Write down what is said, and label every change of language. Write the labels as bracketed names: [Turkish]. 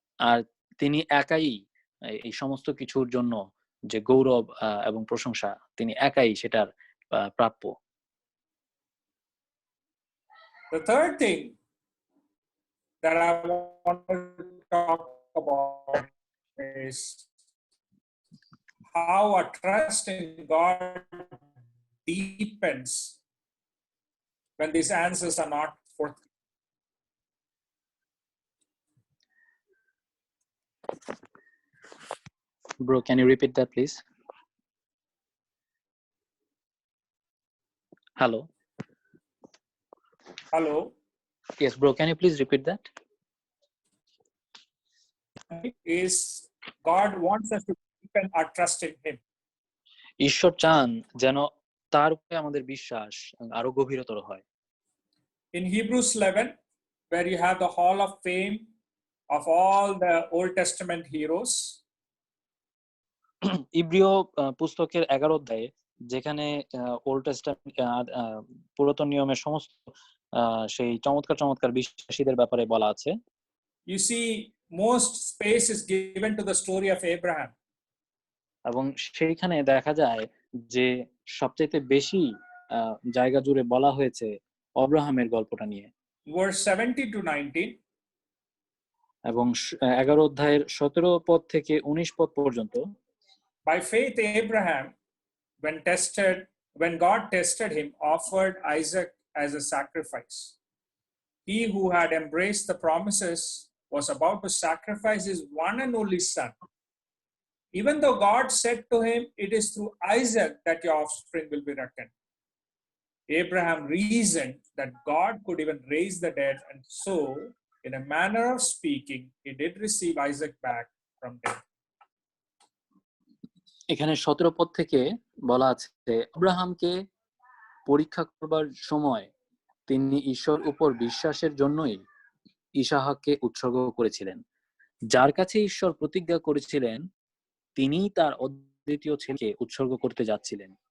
[Bangla] আর তিনি একাই এই সমস্ত কিছুর জন্য যে গৌরব এবং প্রশংসা, তিনি একাই সেটার প্রাপ্য। [English] The third thing that I want to talk about is how our trust in God deepens when these answers are not forthcoming. Bro, can you repeat that, please? Hello? Hello? Yes, bro, can you please repeat that? Is God wants us to deepen our trust in him. [Bangla] ঈশ্বর চান যেন তার উপরে আমাদের বিশ্বাস আরো গভীরতর হয়। [English] In Hebrews 11, where you have the hall of fame of all the Old Testament heroes, [Bangla] ইব্রিয় পুস্তকের 11 অধ্যায়ে, যেখানে ওল্ড টেস্টামেন্ট পুরাতন নিয়মের সমস্ত সেই চমৎকার চমৎকার বিশ্বাসীদের ব্যাপারে বলা আছে। [English] You see, most space is given to the story of Abraham. [Bangla] এবং সেইখানে দেখা যায় যে সবচেয়ে বেশি জায়গা জুড়ে বলা হয়েছে অব্রাহামের গল্পটা নিয়ে। [English] Verse 17 to 19. [Bangla] এবং 11 অধ্যায়ের 17 পদ থেকে 19 পদ পর্যন্ত। [English] By faith, Abraham, when God tested him, offered Isaac as a sacrifice. He who had embraced the promises was about to sacrifice his one and only son. Even though God said to him, "It is through Isaac that your offspring will be reckoned." Abraham reasoned that God could even raise the dead, and so, in a manner of speaking, he did receive Isaac back from death. [Bangla] এখানে 17 পদ থেকে বলা আছে, আব্রাহামকে পরীক্ষা করবার সময় তিনি ঈশ্বর উপর বিশ্বাসের জন্যই ইসাহাককে উৎসর্গ করেছিলেন। যার কাছে ঈশ্বর প্রতিজ্ঞা করেছিলেন তিনি তার অদ্বিতীয় ছেলেকে উৎসর্গ করতে যাচ্ছিলেন।